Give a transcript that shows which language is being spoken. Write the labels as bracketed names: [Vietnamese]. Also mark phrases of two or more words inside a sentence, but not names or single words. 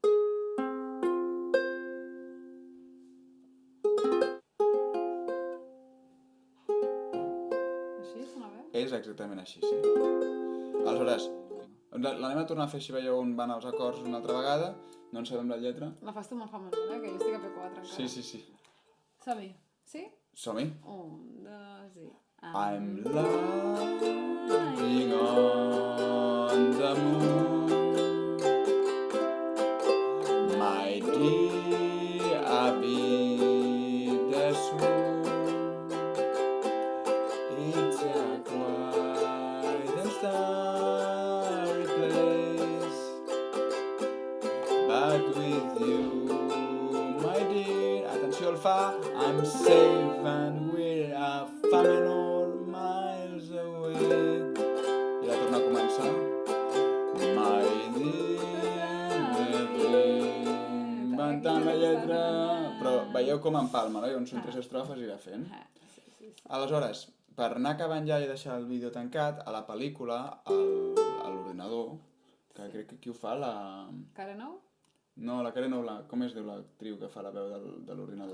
[Catalan] Així sona bé? És exactament així, sí. Aleshores, l'anem a tornar a fer, si veieu on van els acords una altra vegada. No en sabem la lletra. La fas tu molt famosa, que jo estic a P4 encara. Sí. Som-hi. Sí? Som-hi. 1, 2 i... [English] I'm lying on the moon, my dear Abby, the swoon. It's a quiet and starry place, but with you, my dear, [Catalan] atenció al fa, [English] I'm safe and we're a [Catalan] fa menor [English] miles away. [Catalan] I la torna a començar. [English] My dear, [Catalan] inventant la lletra... Però veieu com empalma, no? Llavors són 3 estrofes i va fent. Sí. Aleshores, per anar acabant ja i deixar el vídeo tancat, a la pel·lícula, a l'ordinador, que crec que qui ho fa, la... Cara nou? No, la Karen Ola, com es diu l'actriu que fa la veu de l'ordinador?